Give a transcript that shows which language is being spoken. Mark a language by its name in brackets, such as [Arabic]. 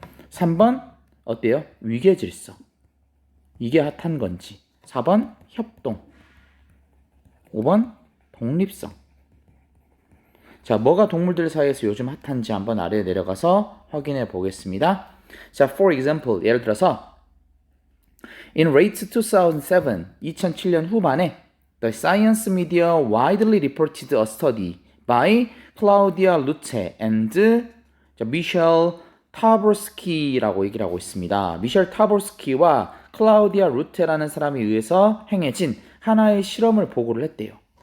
[Korean] 3번 어때요? 위계질서. 이게 핫한 건지. 4번 협동. 5번 독립성. 자, 뭐가 동물들 사이에서 요즘 핫한지 한번 아래에 내려가서 확인해 보겠습니다. [English] 자, for example, [Korean] 예를 들어서 [English] In late 2007, [Korean] 2007년 후반에 [English] The science media widely reported a study by Claudia Lutte and Michel Taborski [Korean] 라고 얘기를 하고 있습니다. 미셸 타보스키와 클라우디아 루테라는 사람에 의해서 행해진 하나의 실험을 보고를 했대요.